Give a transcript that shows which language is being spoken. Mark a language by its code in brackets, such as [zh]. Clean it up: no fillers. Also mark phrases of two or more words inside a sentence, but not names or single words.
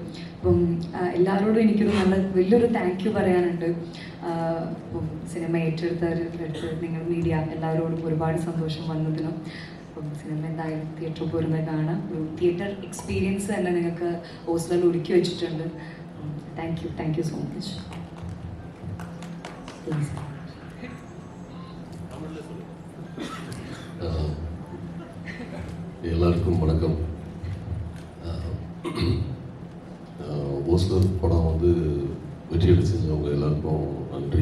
[ml] അപ്പം എല്ലാവരോടും എനിക്കൊരു വലിയൊരു [en] thank you [ml] പറയാനുണ്ട്. അപ്പം സിനിമ ഏറ്റെടുത്തവരടുത്ത് നിങ്ങൾ മീഡിയ എല്ലാവരോടും ഒരുപാട് സന്തോഷം വന്നതിനും. അപ്പം സിനിമ എന്തായാലും തിയേറ്ററിൽ പോരുന്നത് കാണാം. ഒരു [en] theater experience [ml] തന്നെ നിങ്ങൾക്ക് ഹോസ്റ്റലിൽ ഒരുക്കി വെച്ചിട്ടുണ്ട്. [en] thank you so much. [ta] எல்லாருக்கும் வணக்கம். ஓஸ்லர் படம் வந்து வெற்றி அடி செஞ்சவங்க எல்லாருக்கும் நன்றி.